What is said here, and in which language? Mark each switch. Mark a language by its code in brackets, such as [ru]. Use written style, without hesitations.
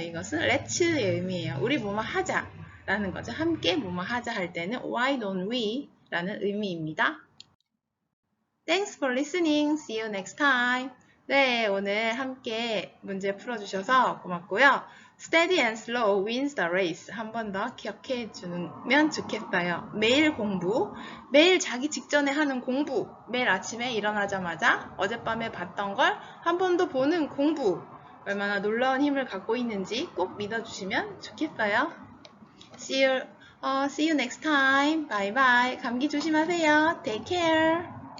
[ko] 이것은 let's의 의미예요. 우리 뭐뭐 하자 라는 거죠. 함께 뭐뭐 하자 할 때는 [en] Why don't we? [ko] 라는 의미입니다. [en] Thanks for listening. See you next time. [ko] 네, 오늘 함께 문제 풀어주셔서 고맙고요. [en] Steady and slow wins the race. [ko] 한 번 더 기억해 주면 좋겠어요. 매일 공부, 매일 자기 직전에 하는 공부, 매일 아침에 일어나자마자 어젯밤에 봤던 걸 한 번 더 보는 공부, 얼마나 놀라운 힘을 갖고 있는지 꼭 믿어주시면 좋겠어요. [en] See you See you next time. Bye bye. [ko] 감기 조심하세요. [en] Take care.